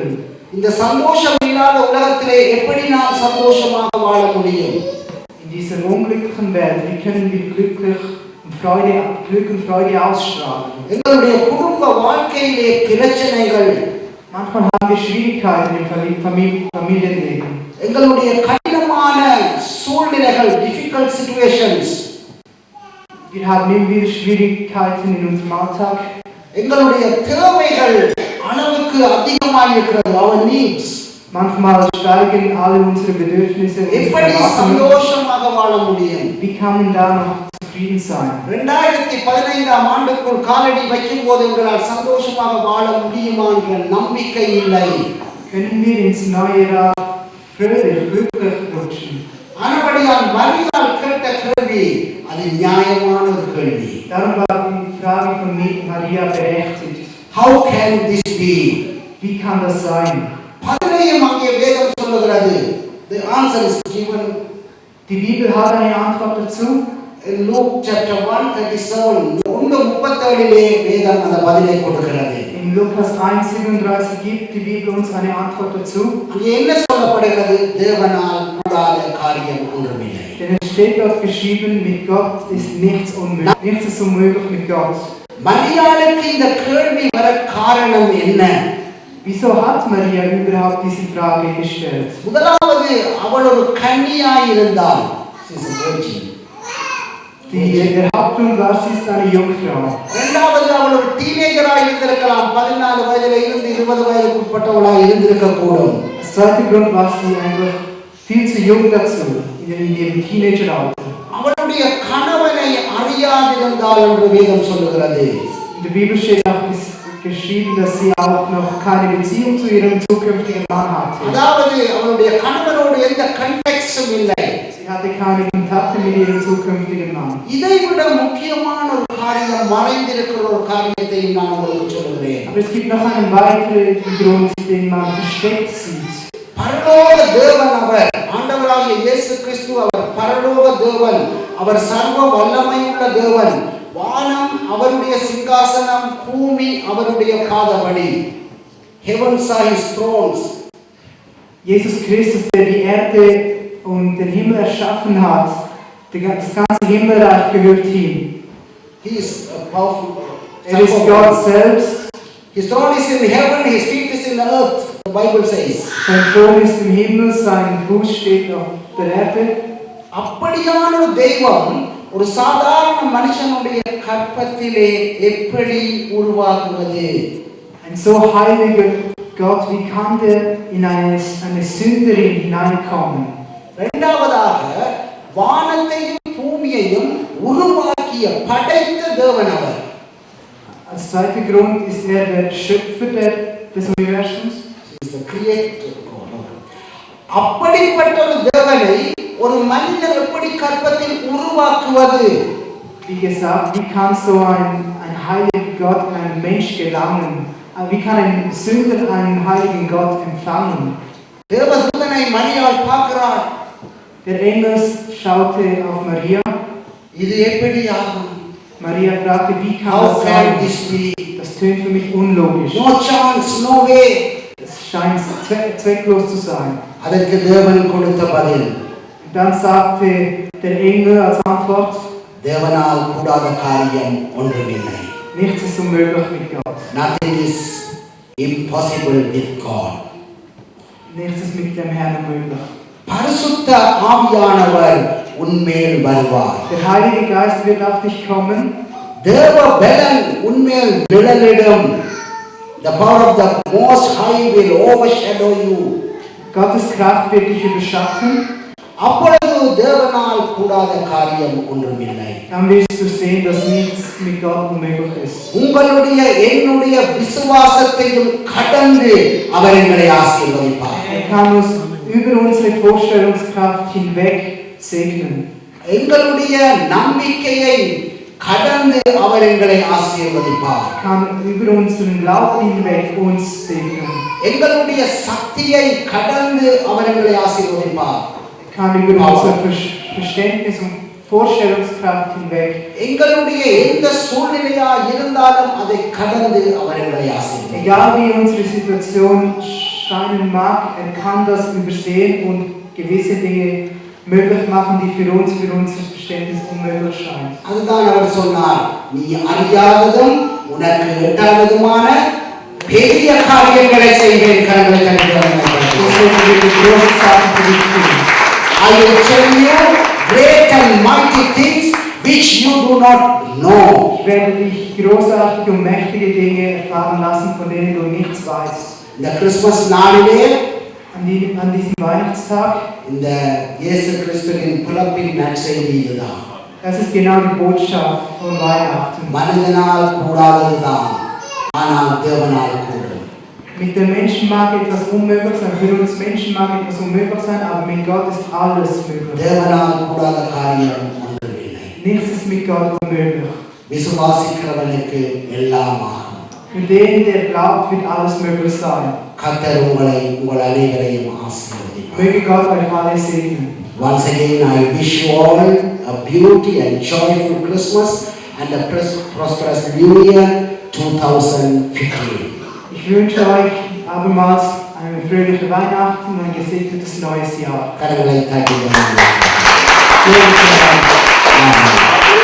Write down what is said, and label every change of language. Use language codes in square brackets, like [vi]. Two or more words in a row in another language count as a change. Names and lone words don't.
[ta] இந்த சந்தோஷம் இல்லாத உலகத்திலே எப்படி நாம் சந்தோஷமாக வாழ முடியும்? [de] In dieser unglücklichen Welt, wie können wir Glück und Freude ausstrahlen? [ta] எங்களுடைய குடும்ப வாழ்க்கையிலே பிரச்சனைகள். [de] Manchmal haben wir Schwierigkeiten im Familienleben. [ta] எங்களுடைய கடினமான சூழ்நிலைகள், [en] difficult situations. [de] Wir haben immer wieder Schwierigkeiten in unserem Alltag. [ta] எங்களுடைய தேவைகள் அளவுக்கு அதிகமாக இருக்கிறது, [en] our needs. [de] Manchmal steigen alle unsere Bedürfnisse. [ta] எப்படி சந்தோஷமாக வாழ முடியும்? [de] Wie kann man da noch zufrieden sein? [ta] 2015ஆம் ஆண்டுக்குள் காலடி வைக்கும்போது எங்களால் சந்தோஷமாக வாழ முடியுமா என்ற நம்பிக்கை இல்லை. [de] Können wir ins neue Jahr fröhlich, glücklich rutschen? [ta] ஆனபடியால் மரியாள் கேட்ட கேள்வி அது நியாயமான ஒரு கேள்வி. [de] Darum war die Frage von Maria berechtigt. [en] How can this be? [de] Wie kann das sein? [ta] பதிலையும் அங்கே வேதம் சொல்லுகிறது. [en] The answer is given [de] Die Bibel hat eine Antwort dazu. [en] in Luke chapter [ta] 1:37. 1:37 வேதம் அந்த பதிலை கொடுக்கிறது. [de] In Lukas 1:37 gibt die Bibel uns eine Antwort dazu. [ta] அங்கே என்ன சொல்லப்படுகிறது? தேவனால் கூடாத காரியம் ஒன்றுமில்லை. [de] Denn es steht dort geschrieben, mit Gott ist nichts unmöglich. Nichts ist unmöglich mit Gott. [ta] மரியாளுக்கு இந்த கேள்வி வர காரணம் என்ன? [de] Wieso hat Maria überhaupt diese Frage gestellt? [ta] முதலாவது அவள் ஒரு கன்னியாய் இருந்தாள். [en] She is a virgin. [de] Der Hauptgrund war, sie ist eine Jungfrau. [ta] இரண்டாவது அவள் ஒரு டீனேஜராய் இருந்திருக்கலாம். 14 வயதில இருந்து 20 வயதுக்கு உட்பட்டவளாய் இருந்திருக்க கூடும். [de] Der zweite Grund war, sie einfach viel zu jung dazu, in ihrem Teenageralter. [ta] அவளுடைய கணவனை அறியாதிருந்தாள் என்று வேதம் சொல்லுகிறது. [de] In der Bibel steht auch geschrieben, dass sie auch noch keine Beziehung zu ihrem zukünftigen Mann hatte. [ta] அதாவது அவளுடைய கணவனோடு எந்த கான்டாக்ட்ஸும் இல்லை. [de] Sie hatte keine Kontakte mit ihrem zukünftigen Mann. [ta] இதைவிட முக்கியமான ஒரு காரியம் மறைந்திருக்கிற ஒரு காரியத்தை நான் உங்களுக்கு சொல்கிறேன். [de] Aber es gibt noch einen weiteren Grund, den man versteckt sieht. [ta] பரலோக தேவன் அவர், ஆண்டவராகிய இயேசு கிறிஸ்து அவர் பரலோக தேவன், அவர் சர்வ வல்லமையுள்ள தேவன். வானம் அவருடைய சிங்காசனம், பூமி அவருடைய பாதபடி. [en] Heavens are his thrones. [de] Jesus Christus, der die Erde und den Himmel erschaffen hat, das ganze Himmelreich gehört ihm. [en] He is powerful. [de] Ist Gott selbst. [en] His throne is in heaven, his feet is in the earth. The Bible says. [de] Sein Thron ist im Himmel, sein Fuß steht auf der Erde. [ta] அப்படியான ஒரு தெய்வம் ஒரு சாதாரண மனுஷனுடைய கற்பத்திலே எப்படி உருவாகுவது? [de] Ein so heiliger Gott, wie kann der in eine Sünderin hineinkommen? [ta] இரண்டாவதாக வானத்தையும் பூமியையும் உருவாக்கிய படைத்த தேவன் அவர். [de] Als zweiter Grund ist er der Schöpfer des Universums. [en] He is the creator God. [ta] அப்படிப்பட்ட ஒரு தேவனை ஒரு மனிதன் எப்படி கற்பத்தில் உருவாக்குவது? [de] Wie gesagt, wie kann so ein heiliger Gott in einen Mensch gelangen? Wie kann ein Sünder einen heiligen Gott empfangen? [ta] தேவதூதனை மரியாள் பார்க்கிறாள். [de] Der Engel schaute auf Maria. [ta] இது எப்படி ஆகும்? [de] Maria fragte, wie kann [en] How [de] das [en] can [de] sein? [en] this be? [de] Das tönt für mich unlogisch. [en] No chance, no way. [de] Es scheint zwecklos zu sein. [ta] அதற்கு தேவன் கொடுத்த பதில். [de] Und dann sagte der Engel als Antwort, [ta] தேவனால் கூடாத காரியம் ஒன்றுமில்லை. [de] nichts ist unmöglich mit Gott. [en] Nothing is impossible with God. [de] Nichts ist mit dem Herrn unmöglich. [ta] பரிசுத்த ஆவியானவர் உன்மேல் வருவார். [de] Der Heilige Geist wird auf dich kommen. [ta] தேவ பலன் உன்மேல் விழலிடும். [en] The power of the Most High will overshadow you. [de] Gottes Kraft wird dich überschatten. [ta] அப்பொழுது தேவனால் கூடாத காரியம் ஒன்றுமில்லை. [de] Dann wirst du sehen, dass nichts mit Gott unmöglich ist. [ta] உங்களுடைய என்னுடைய விசுவாசத்தையும் கடந்து அவர் எங்களை ஆசீர்வதிப்பார். [de] Er kann uns über unsere Vorstellungskraft hinweg segnen. [ta] எங்களுடைய நம்பிக்கையை கடந்து அவர் எங்களை ஆசீர்வதிப்பார். [de] Er kann über unseren Glauben hinweg uns segnen. [ta] எங்களுடைய சக்தியை கடந்து அவர் எங்களை ஆசீர்வதிப்பார். [de] Er kann über unser Verständnis und Vorstellungskraft hinweg. [ta] எங்களுடைய எந்த சூழ்நிலையா இருந்தாலும் அதை கடந்து அவர் எங்களை ஆசீர்வதிப்பார். [de] Egal wie unsere Situation scheinen mag, er kann das übersehen und gewisse Dinge möglich machen, die für unser Verständnis unmöglich scheinen. [ta] அதுதான் அவர் சொன்னார், நீ அறியாததும் உனக்கு எட்டாததுமான பெரிய காரியங்களை செய்வேன். கரங்களை தட்டுங்கள். [en] I will tell you great and mighty things which you do not know. [de] Ich werde dich großartige und mächtige Dinge erfahren lassen, von denen du nichts weißt. [ta] இந்த கிறிஸ்மஸ் நாளிலே [de] An diesem Weihnachtstag, [ta] இந்த இயேசு கிறிஸ்துவின் பிறப்பின் நற்செய்தி இதுதான். [de] das ist genau die Botschaft von Weihnachten. [ta] மனிதனால் கூடாததுதான், ஆனால் தேவனால் கூடும். [de] Mit den Menschen mag etwas unmöglich sein, für uns Menschen mag etwas unmöglich sein, aber mit Gott ist alles möglich. [ta] தேவனால் கூடாத காரியம் ஒன்றுமில்லை. [de] Nichts ist mit Gott unmöglich. [ta] விசுவாசிக்கிறவனுக்கு எல்லாம் ஆகும். [de] Für den, der glaubt, wird alles möglich sein. [ta] கர்த்தர் உங்கள் அனைவரையும் ஆசீர்வதிப்பார். [de] Möge Gott euch alle segnen. [en] Once again, I wish you all a beauty and joyful Christmas and a prosperous New Year 2015. [de] Ich wünsche euch abermals eine fröhliche Weihnachten und ein gesegnetes neues Jahr. [ta] கரங்களை தட்டி Amen.